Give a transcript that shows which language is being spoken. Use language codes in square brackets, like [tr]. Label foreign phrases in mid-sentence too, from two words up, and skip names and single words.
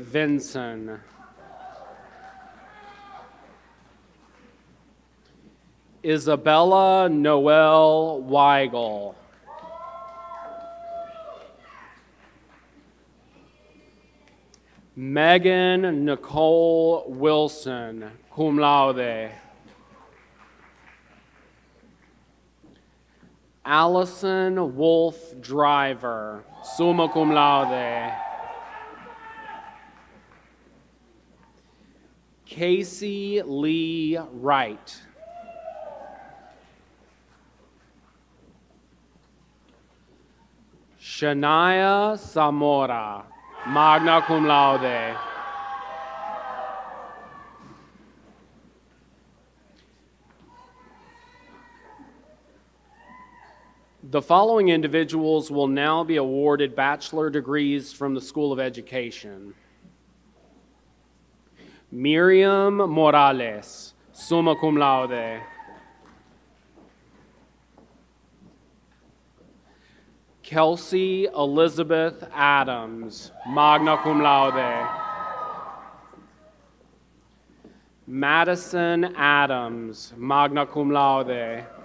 [en] Vinson. Isabella Noel Weigel. Megan Nicole Wilson, [la] cum laude. [en] Allison Wolf Driver, [la] summa cum laude. [en] Casey Lee Wright. Shania Zamora, [la] magna cum laude. [en] The following individuals will now be awarded bachelor degrees from the School of Education. Miriam Morales, [la] summa cum laude. [en] Kelsey Elizabeth Adams, [la] magna cum laude. [en] Madison Adams, [la] magna cum laude.